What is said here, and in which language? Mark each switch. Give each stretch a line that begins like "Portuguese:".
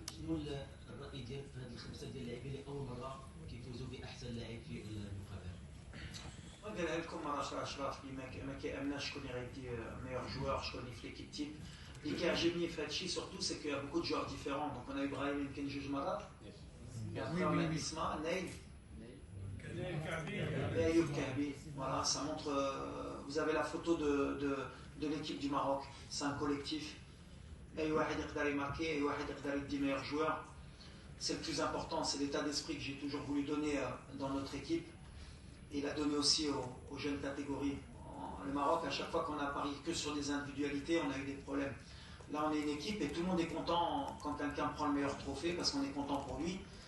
Arabic: شنو الراي ديالك في هذه الخمسه ديال اللاعبين اللي اول مره كيفوزوا باحسن لاعب في المقابله؟ قالها لكم مرة أشراف اللي ما كيأمناش شكون اللي غيدي meilleur joueur, شكون اللي في ليكيب تيب. اللي كيعجبني في هذا الشيء
French: سورتو سي كو بوكو دو جوار ديفيرون.
Arabic: دونك انا ابراهيم يمكن جوج مرات.
French: après اسماء نايل et Ayoub Kahbi. Voilà, ça montre. Vous avez la photo de l'équipe du Maroc. C'est un collectif.
Arabic: أي واحد يقدر يماركي، أي واحد يقدر يدي meilleur joueur.
French: C'est le plus important, c'est l'état d'esprit que j'ai toujours voulu donner dans notre équipe. Et il a donné aussi aux jeunes catégories. Le Maroc, à chaque fois qu'on a parié que sur des individualités, on a eu des problèmes. Là, on est une équipe et tout le monde est content quand quelqu'un prend le meilleur trophée parce qu'on est content pour lui.